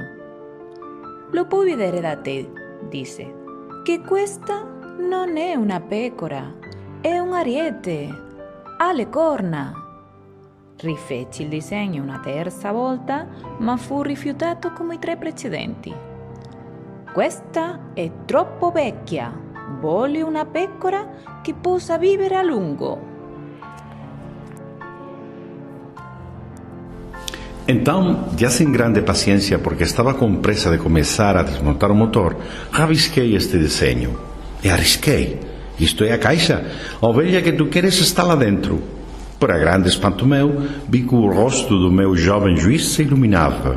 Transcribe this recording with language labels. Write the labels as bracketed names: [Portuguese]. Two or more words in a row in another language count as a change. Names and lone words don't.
[Italian] Lo puoi vedere da te, disse, che questa non è una pecora, è un ariete, ha le corna. Rifeci il disegno una terza volta, ma fu rifiutato come i 3 precedenti. Questa è troppo vecchia, voglio una pecora che possa vivere a lungo. [Portuguese] Então, já sem grande paciência, porque estava com pressa de começar a desmontar o motor, rabisquei este desenho. E arrisquei. Isto é a caixa. A ovelha que tu queres está lá dentro. Para grande espanto meu, vi que o rosto do meu jovem juiz se iluminava.